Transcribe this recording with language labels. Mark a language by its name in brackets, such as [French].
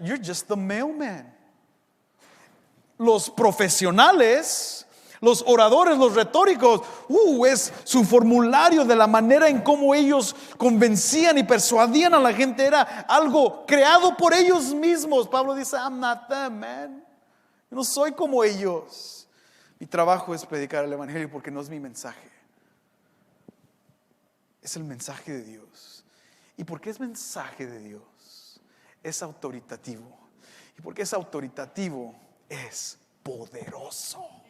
[English] You're just the mailman. [Spanish] Los profesionales, los oradores, los retóricos, es su formulario de la manera en cómo ellos convencían y persuadían a la gente. Era algo creado por ellos mismos. Pablo dice: [English] I'm not them, man. [Spanish] Yo no soy como ellos. Mi trabajo es predicar el evangelio porque no es mi mensaje. Es el mensaje de Dios. Y porque es mensaje de Dios, es autoritativo. Y porque es autoritativo, es poderoso.